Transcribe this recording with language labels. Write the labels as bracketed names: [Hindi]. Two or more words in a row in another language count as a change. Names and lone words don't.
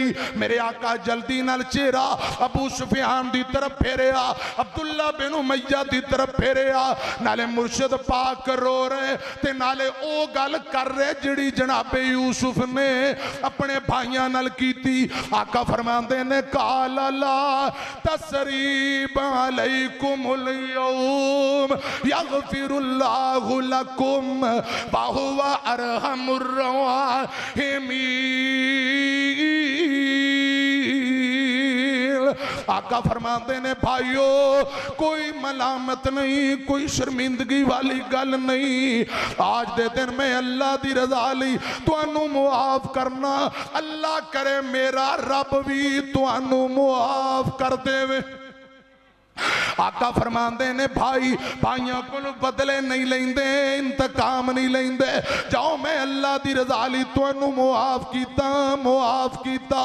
[Punjabi] میرے آقا جلدی نال چہرہ ابو سفیان دی طرف پھیریا، عبداللہ بن امیہ دی طرف پھیریا، نالے مرشد پاک رو رہے تے نالے او گل کر رہے جہڑی جناب یوسف نے اپنے بھائیاں نال کیتی. آقا فرماندے نے, [Arabic] قال لا تثريب عليكم اليوم يغفر الله لكم وهو أرحم الراحمين. [Punjabi] آقا فرماتے نے، بھائیو کوئی ملامت نہیں، کوئی شرمندگی والی گل نہیں، اج دے دن میں اللہ دی رضا لئی تہانوں معاف کرنا، اللہ کرے میرا رب بھی تہانوں معاف کر دیوے. آقا فرماتے نے، بھائی بھائیاں کو بدلے نہیں لیندے، انتقام نہیں لیندے، جاؤ میں اللہ دی رضا لئی تہانوں معاف کیتا، معاف کیتا.